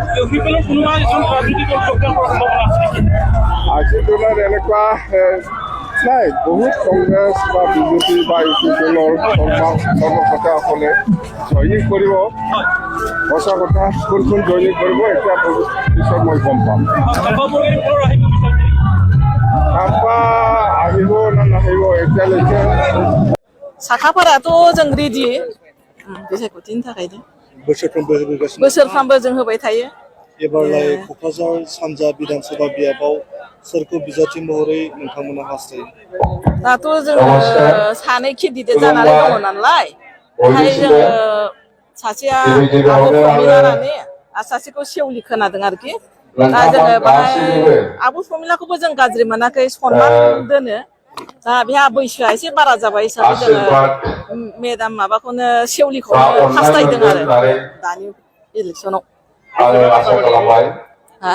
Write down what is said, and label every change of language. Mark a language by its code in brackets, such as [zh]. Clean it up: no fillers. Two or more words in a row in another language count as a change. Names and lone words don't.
[as] আজিৰ দিনত এনেকুৱা নাই বহুত কংগ্ৰেছ বা বিজেপি বা ইউপিপিএলৰ কৰ্মকৰ্তাসকলে জইনিং কৰিব সঁচা কথা কোন জইনিং কৰিব এতিয়া পিছত মই গম পাম खाम्फा আহিব না নাহিব এতিয়ালৈকে [brx] साखाफोराथ' जों रेडि बिसायख'थिनि थाखायनो बोसोरफ्रामबो जों होबाय थायो एबारलाय क'क्राझार सानजा बिधानसभा बियाबाव सोरखौ बिजाथि महरै नोंथांमोना हास्थायो दाथ' जोङो सानै केन्डिडेट जानानै दङ नालाय ओमफ्राय जोङो सासेया आब' प्रमिला रानि आरो सासेखौ सेवलि खोनादों आरोखि दा जोङो बाहाय आब' प्रमिलाखौबो जों गाज्रि मोनाखै सनमान दोनो दा बेहा बैसोआ एसे बारा जाबाय हिसाबै जोङो मेडाम माबाखौनो सेवलिखौनो हास्थायदों आरो दानि इलेक्सनाव हा